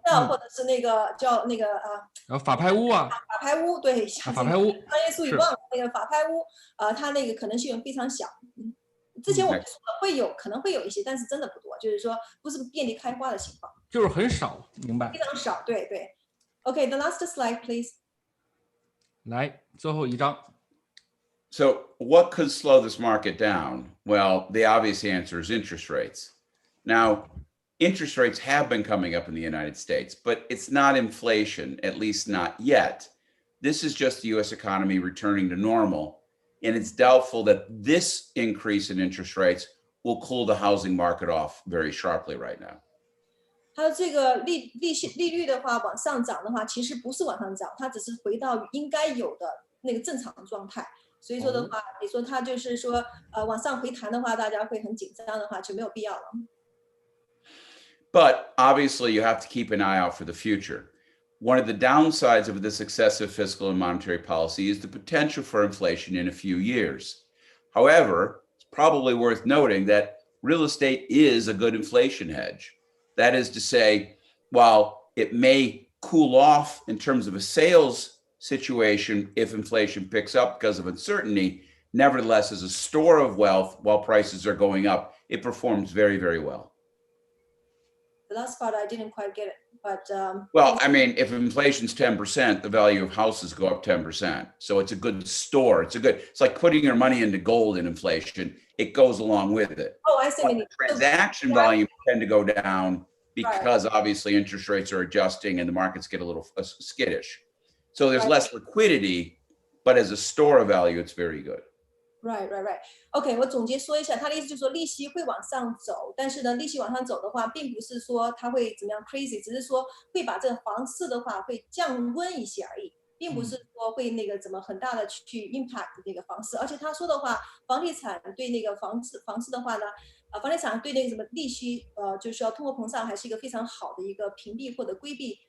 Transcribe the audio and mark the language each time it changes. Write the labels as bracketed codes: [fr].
[zh] 或者是那个叫那个然后法拍屋啊，法拍屋，对，法拍屋专业术语忘了，那个法拍屋，它那个可能性非常小。之前我们说了可能会有一些，但是真的不多，就是说不是遍地开花的情况，就是很少，明白？非常少，对对。 [en] Okay, the last slide, please. [zh] 来，最后一张。 [en] So what could slow this market down? Well, the obvious answer is interest rates. Now, interest rates have been coming up in the United States, but it's not inflation, at least not yet. This is just the US economy returning to normal. And it's doubtful that this increase in interest rates will cool the housing market off very sharply right now. [zh] 还有这个利率的话往上涨的话，其实不是往上涨，它只是回到应该有的那个正常状态。所以说的话，你说它就是说往上回弹的话，大家会很紧张的话就没有必要了。 [en] But obviously, you have to keep an eye out for the future. One of the downsides of this excessive fiscal and monetary policy is the potential for inflation in a few years. However, it's probably worth noting that real estate is a good inflation hedge. That is to say, while it may cool off in terms of a sales situation if inflation picks up because of uncertainty, nevertheless, as a store of wealth while prices are going up, it performs very, very well. The last part I didn't quite get it, but well, I mean, if inflation's 10%, the value of houses go up 10%. So it's a good store. It's like putting your money into gold in inflation. It goes along with it. Oh, I see. Transaction volume tend to go down because obviously interest rates are adjusting and the markets get a little skittish. So there's less liquidity, but as a store of value, it's very good. Right. [zh] OK， 我总结说一下，他的意思就是说利息会往上走，但是呢，利息往上走的话，并不是说它会怎么样 crazy， 只是说会把这个房市的话会降温一些而已，并不是说会那个怎么很大的去 impact 那个房市。而且他说的话，房地产对那个房市的话呢，房地产对那个什么利息，就是说通货膨胀还是一个非常好的一个屏蔽或者规避。